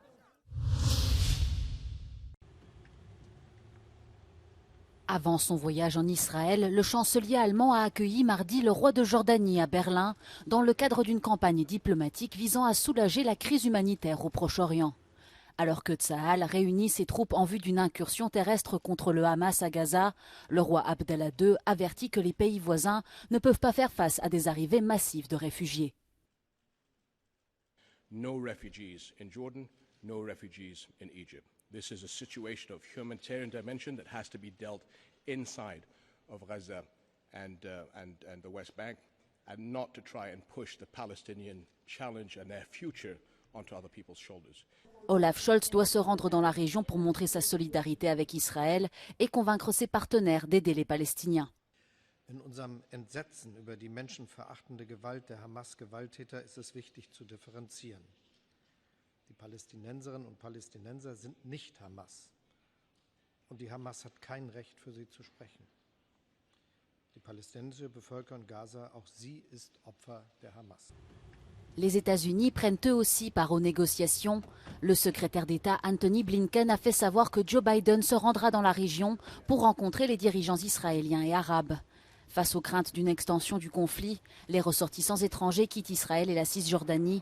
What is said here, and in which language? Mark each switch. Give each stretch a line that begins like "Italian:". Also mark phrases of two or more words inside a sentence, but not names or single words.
French: Avant son voyage en Israël, le chancelier allemand a accueilli mardi le roi de Jordanie à Berlin dans le cadre d'une campagne diplomatique visant à soulager la crise humanitaire au Proche-Orient. Alors que Tsahal réunit ses troupes en vue d'une incursion terrestre contre le Hamas à Gaza, le roi Abdallah II avertit que les pays voisins ne peuvent pas faire face à des arrivées massives de réfugiés.
English: No refugees in Jordan, no refugees in Egypt. This is a situation of humanitarian dimension that has to be dealt inside of Gaza and the West Bank, and not to try and push the Palestinian challenge and their future onto other people's shoulders.
French: Olaf Scholz doit se rendre dans la région pour montrer sa solidarité avec Israël et convaincre ses partenaires d'aider les Palestiniens.
German: In unserem Entsetzen über die menschenverachtende Gewalt der Hamas-Gewalttäter ist es wichtig zu differenzieren. Die Palästinenserinnen und Palästinenser sind nicht Hamas. Und die Hamas hat kein Recht, für sie zu sprechen. Die palästinensische Bevölkerung Gaza, auch sie ist Opfer der Hamas.
French: Les États-Unis prennent eux aussi part aux négociations. Le secrétaire d'État Anthony Blinken a fait savoir que Joe Biden se rendra dans la région pour rencontrer les dirigeants israéliens et arabes. Face aux craintes d'une extension du conflit, les ressortissants étrangers quittent Israël et la Cisjordanie.